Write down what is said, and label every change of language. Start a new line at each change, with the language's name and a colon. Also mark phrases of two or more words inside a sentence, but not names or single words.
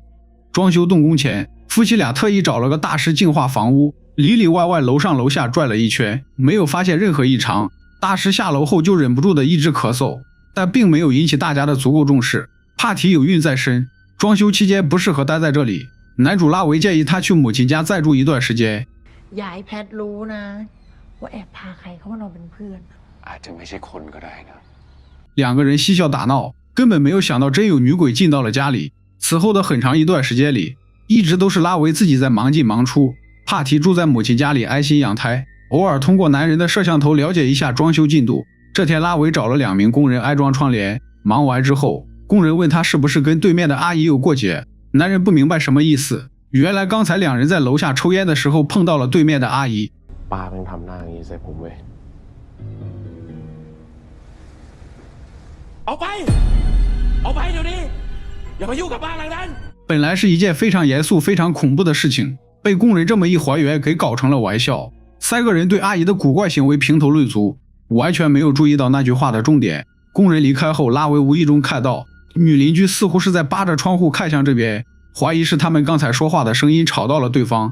Chinese: 装修动工前，夫妻俩特意找了个大师净化房屋，里里外外楼上楼下转了一圈，没有发现任何异常。大师下楼后就忍不住的一直咳嗽，但并没有引起大家的足够重视。帕提有孕在身，装修期间不适合待在这里，男主拉维建议他去母亲家再住一段时间。
Thai: อย่าให้แพทรู้นะว่าแอบพาใครเข้ามานอนเป็นเพื่อน อาจจะไม่ใช่คนก็ได้นะ。
Chinese: 两个人嬉笑打闹，根本没有想到真有女鬼进到了家里。此后的很长一段时间里，一直都是拉维自己在忙进忙出。帕提住在母亲家里安心养胎，偶尔通过男人的摄像头了解一下装修进度。这天拉维找了2名工人安装窗帘，忙完之后，工人问他是不是跟对面的阿姨有过节，男人不明白什么意思，原来刚才两人在楼下抽烟的时候碰到了对面的阿姨。
Thai: ป้าเพิ่งทำหน้าอย่างนี้ใส่ผมเว้ยออกไปออกไปเดี๋ยวนี้อย่ามายุ่งกับบ้านหลังนั้น。
Chinese: 本来是一件非常严肃非常恐怖的事情，被工人这么一还原给搞成了玩笑。3个人对阿姨的古怪行为评头论足，完全没有注意到那句话的重点。工人离开后，拉维无意中看到女邻居似乎是在扒着窗户看向这边，怀疑是他们刚才说话的声音吵到了对方。